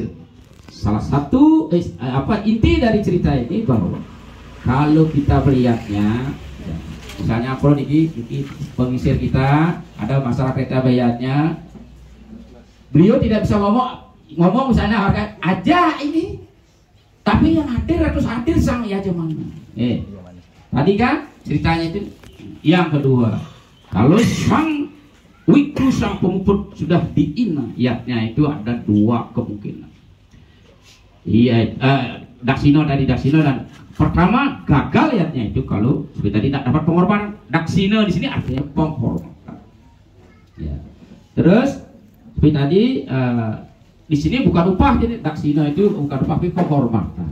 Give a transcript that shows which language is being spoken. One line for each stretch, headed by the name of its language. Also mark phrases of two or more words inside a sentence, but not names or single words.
Indonesian: Salah satu inti dari cerita ini bahwa kalau kita melihatnya, misalnya kalau ini pengisir kita ada masalah kereta bayarnya, beliau tidak bisa ngomong misalnya aja ini, tapi yang hadir harus hadir sang yajamana. Tadi kan ceritanya itu. Yang kedua, kalau sang wiku, sang pemuput sudah diina yatnya itu ada 2 kemungkinan. Iya, daksino dan pertama gagal yatnya itu kalau seperti tidak dapat pengorbanan. Daksino di sini artinya penghormatan. Ya. Terus seperti tadi di sini bukan upah, jadi daksino itu bukan upah tapi penghormatan.